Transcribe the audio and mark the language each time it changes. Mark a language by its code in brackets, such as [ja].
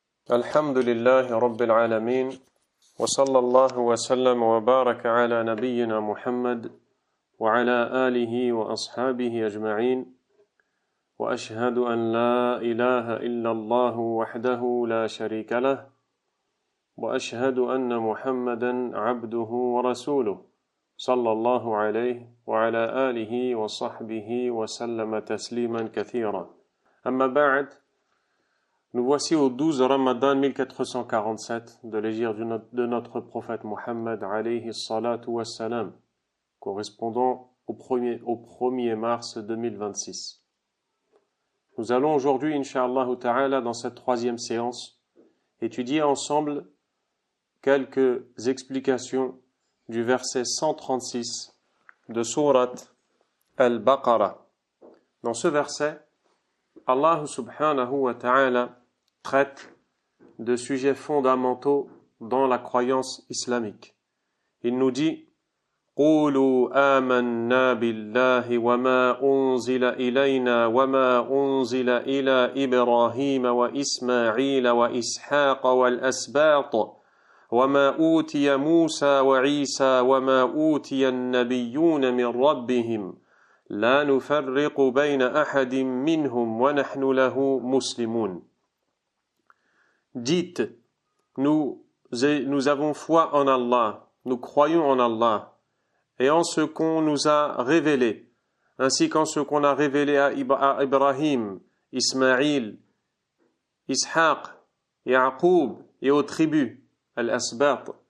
[ar] الحمد لله رب العالمين وصلى الله وسلم وبارك على نبينا محمد وعلى آله وأصحابه أجمعين وأشهد أن لا إله إلا الله وحده لا شريك له وأشهد أن محمدا عبده ورسوله صلى الله عليه وعلى آله وصحبه وسلم تسليما كثيرا أما بعد. [fr] Nous voici au 12 Ramadan 1447 de l'hégire de notre prophète Mohammed alayhi salatu wassalam, correspondant au 1er mars 2026. Nous allons aujourd'hui, Inch'Allah ta'ala, dans cette troisième séance, étudier ensemble quelques explications du verset 136 de Sourate Al-Baqarah. Dans ce verset, Allah subhanahu wa ta'ala traite de sujets fondamentaux dans la croyance islamique. Il nous dit [ar] قولوا آمنا بالله وما أنزل إلينا وما أنزل إلى إبراهيم وإسماعيل وإسحاق والأسباط وما أوتي موسى وعيسى وما أوتي النبيون من ربهم لا نفرق بين أحد منهم ونحن له مسلمون. [fr] Dites, nous avons foi en Allah, nous croyons en Allah, et en ce qu'on nous a révélé, ainsi qu'en ce qu'on a révélé à Ibrahim, Ismaïl, Ishaq, Yaqub et aux tribus, Al-Asbat.